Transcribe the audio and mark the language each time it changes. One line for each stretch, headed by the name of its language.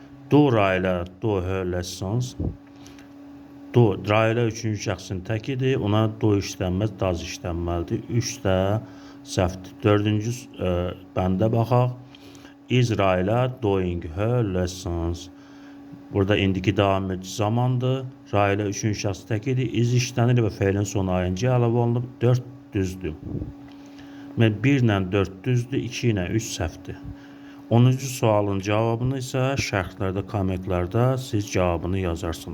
English: Do Rayla do her lessons.
Azerbaijani: Do Rayla 3-cü şəxsin təkidir, ona do işlənməz, does işlənməlidir. 3 də səhvdir. 4-cü bəndə baxaq.
English: Is Rayla doing her lessons?
Azerbaijani: Burada indiki davam edici zamandır. Rayla 3-cü şəxs təkidir, is işlənir və feilin sonu ayıncı əlavə olunub. 4 düzdür. 1 ilə 4 düzdür, 2 ilə 3 səhvdir. 10-cu sualın cavabını isə şərhlərdə, kommentlərdə siz cavabını yazarsınız.